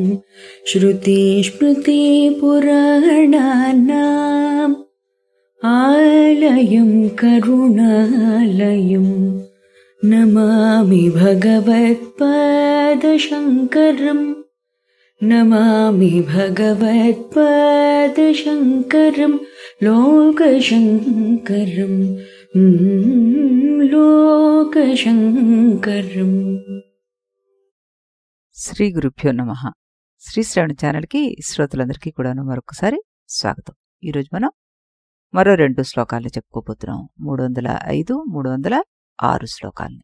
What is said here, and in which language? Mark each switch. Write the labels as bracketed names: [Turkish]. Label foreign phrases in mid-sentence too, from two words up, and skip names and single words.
[Sanskrit] श्रुतिस्मृतिपुराणानाम् आलयं करुणालयं नमामि भगवत्पादशङ्करम् नमामि भगवत्पादशङ्करं लोकशङ्करं లోకశంకరం. శ్రీ గురుభ్యో నమః. [Telugu] శ్రీ శ్రవణ ఛానల్కి శ్రోతలందరికీ కూడా మరొకసారి స్వాగతం. ఈరోజు మనం మరో 2 శ్లోకాలను చెప్పుకోబోతున్నాం. 305, 306 శ్లోకాలని.